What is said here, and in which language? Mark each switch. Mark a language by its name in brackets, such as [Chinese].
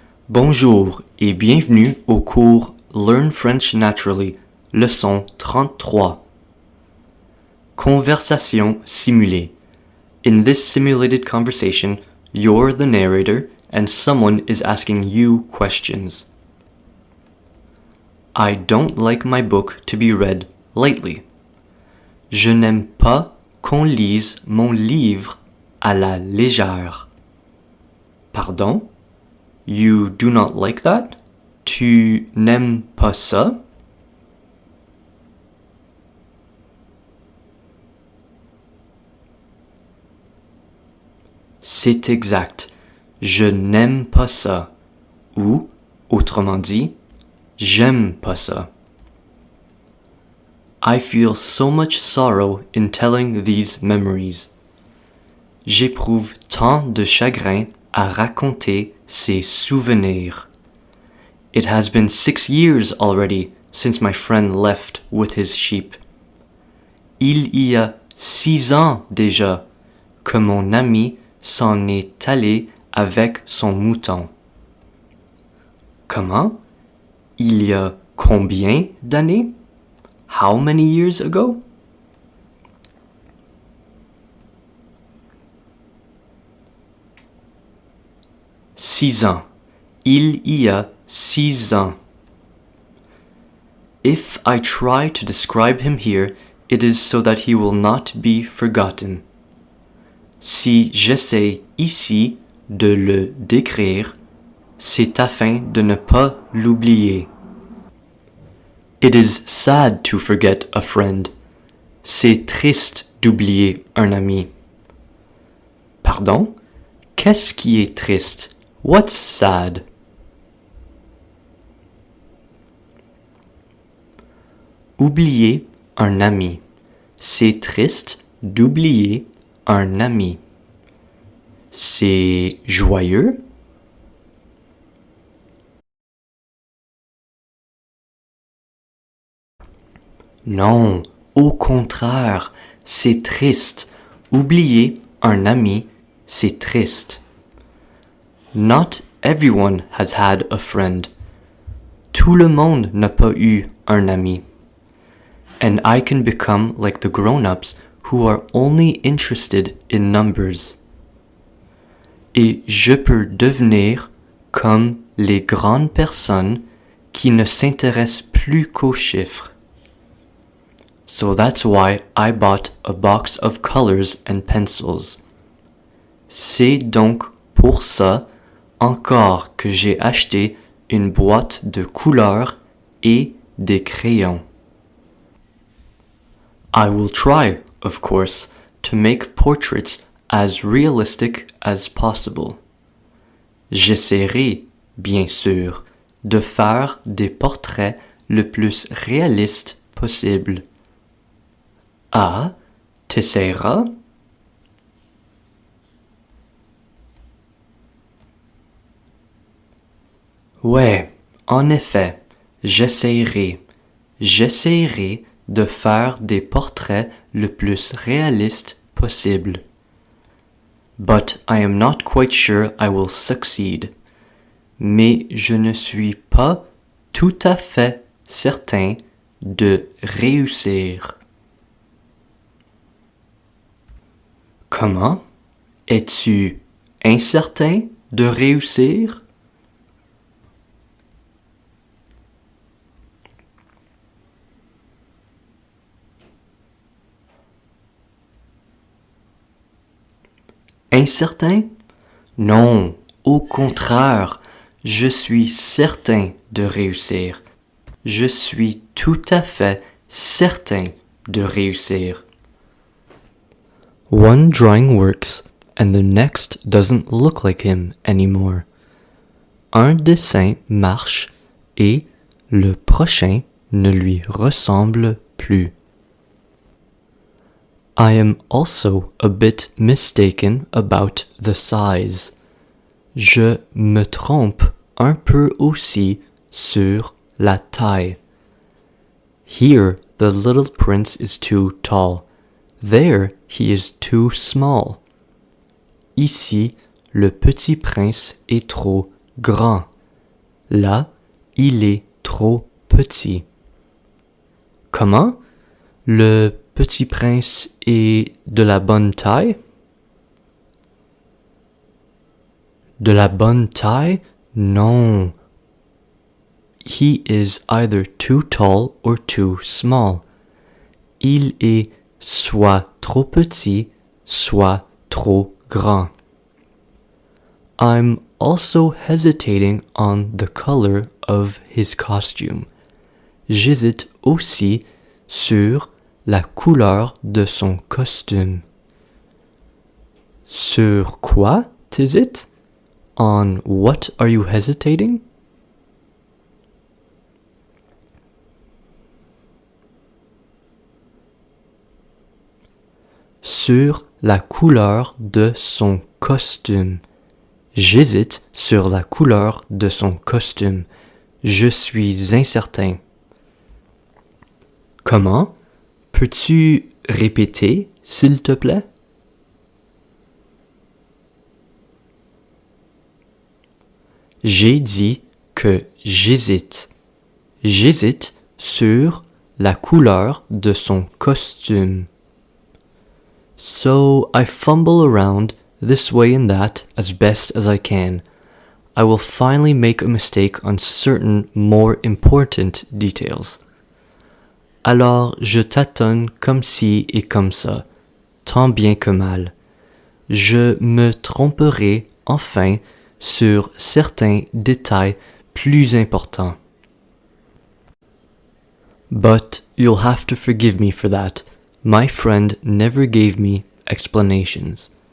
[French] Bonjour et bienvenue au cours Learn French Naturally, leçon 33. Conversation simulée. [English] In this simulated conversation, you're the narrator and someone is asking you questions. I don't like my book to be read lightly. [French] Je n'aime pas qu'on lise mon livre à la légère. [English] Pardon? You do not like that? [French] Tu n'aimes pas ça? C'est exact. Je n'aime pas ça. Ou, autrement dit, j'aime pas ça. [English] I feel so much sorrow in telling these memories. [French] J'éprouve tant de chagrin à raconter ces souvenirs. [English] It has been 6 years already since my friend left with his sheep. [French] Il y a 6 ans déjà que mon ami s'en est allé avec son mouton. Comment? Il y a combien d'années? [English] How many years ago? [French] Six ans. Il y a 6 ans. [English] If I try to describe him here, it is so that he will not be forgotten. [French] Si j'essaie ici de le décrire, c'est afin de ne pas l'oublier. [English] It is sad to forget a friend. [French] C'est triste d'oublier un ami. Pardon? Qu'est-ce qui est triste? [English] What's sad? [French] Oublier un ami. C'est triste d'oublier un ami. C'est joyeux? Non, au contraire, c'est triste. Oublier un ami, c'est triste. [English] Not everyone has had a friend. [French] Tout le monde n'a pas eu un ami. [English] And I can become like the grown-ups who are only interested in numbers. [French] Et je peux devenir comme les grandes personnes qui ne s'intéressent plus qu'aux chiffres. [English] So that's why I bought a box of colors and pencils. [French] C'est donc pour ça encore que j'ai acheté une boîte de couleurs et des crayons. [English] I will try, of course, to make portraits as realistic as possible. [French] J'essaierai, bien sûr, de faire des portraits le plus réalistes possible. Ah, t'essaieras? Ouais, en effet, j'essaierai. J'essaierai de faire des portraits le plus réalistes possible. [English] But I am not quite sure I will succeed. [French] Mais je ne suis pas tout à fait certain de réussir. Comment? Es-tu incertain de réussir? Incertain? Non, au contraire, je suis certain de réussir. Je suis tout à fait certain de réussir. [English] One drawing works and the next doesn't look like him anymore. [French] Un dessin marche et le prochain ne lui ressemble plus. [English] I am also a bit mistaken about the size. [French] Je me trompe un peu aussi sur la taille. [English] Here the little prince is too tall. There he is too small. [French] Ici, le petit prince est trop grand. Là, il est trop petit. Comment? Le petit prince est de la bonne taille? De la bonne taille? Non. [English] He is either too tall or too small. [French] Il est soit trop petit, soit trop grand. [English] I'm also hesitating on the color of his costume. [French] J'hésite aussi sur la couleur de son costume. Sur quoi t'hésites? [English] On what are you hesitating? [French] Sur la couleur de son costume. J'hésite sur la couleur de son costume. Je suis incertain. Comment? Peux-tu répéter, s'il te plaît? J'ai dit que j'hésite. J'hésite sur la couleur de son costume. [English] So I fumble around this way and that as best as I can. I will finally make a mistake on certain more important details. [French] Alors je tâtonne comme ci et comme ça, tant bien que mal. Je me tromperai enfin sur certains détails plus importants. [English] But you'll have to forgive me for that. My friend never gave me explanations.